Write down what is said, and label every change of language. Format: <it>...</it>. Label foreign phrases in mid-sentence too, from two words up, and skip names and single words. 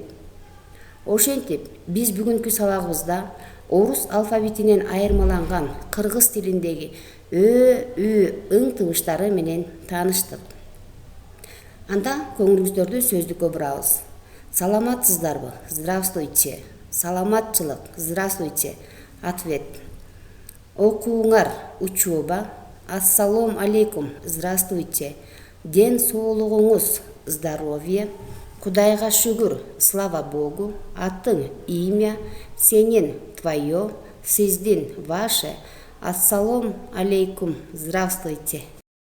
<ky>Ошентип, биз бүгүнкү сабагыбызда орус алфавитинен айырмаланган кыргыз тилиндеги тыбыштары менен тааныштык. Анда көңүлүңүздөрдү сөздүккө бурабыз. Саламатсыздарбы?</ky> <ru>Здравствуйте. Саламатчылык? Здравствуйте. Ответ.</ru> <ky>Окууңар? Учеба. Ассалом алейкум.</ky> <ru>Здравствуйте.</ru> <ky>Ден соолугуңуз? Здоровье. Кудайга шүгүр,</ky> <ru>слава Богу, атың, имя, сенин, твое, сиздин, ваше, ассалом алейкум, здравствуйте.</ru>